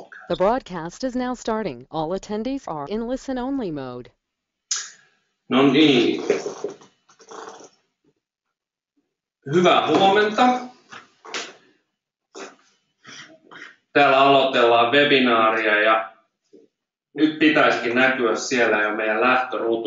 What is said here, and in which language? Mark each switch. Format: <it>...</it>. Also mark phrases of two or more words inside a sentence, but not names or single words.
<en>The broadcast is now starting. All attendees are in listen-only mode.</en> <fi>No niin. Hyvää huomenta. Täällä aloitellaan webinaaria ja nyt pitäisikin näkyä siellä jo meidän lähtöruutu.</fi>